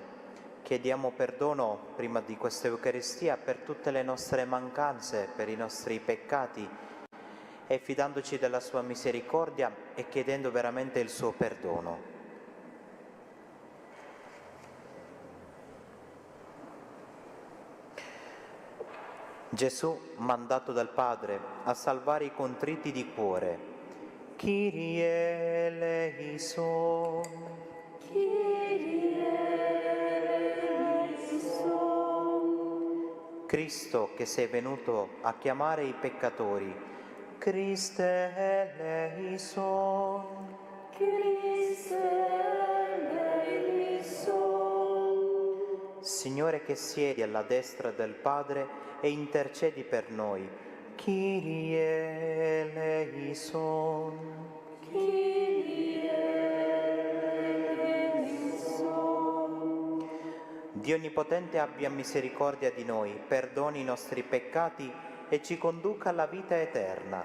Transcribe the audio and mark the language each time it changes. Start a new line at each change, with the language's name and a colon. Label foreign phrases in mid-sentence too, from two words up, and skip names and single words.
Italian: Chiediamo perdono prima di questa Eucaristia per tutte le nostre mancanze, per i nostri peccati, e fidandoci della sua misericordia e chiedendo veramente il suo perdono. Gesù, mandato dal Padre a salvare i contriti di cuore.
Greek: Κύριε ἐλέησον. Κύριε ἐλέησον.
Italian: Cristo, che sei venuto a chiamare i peccatori.
Greek: Χριστὲ ἐλέησον. Χριστὲ ἐλέησον.
Italian: Signore che siedi alla destra del Padre e intercedi per noi.
Greek: Κύριε ἐλέησον.
Italian: Dio Onnipotente abbia misericordia di noi, perdoni i nostri peccati e ci conduca alla vita eterna.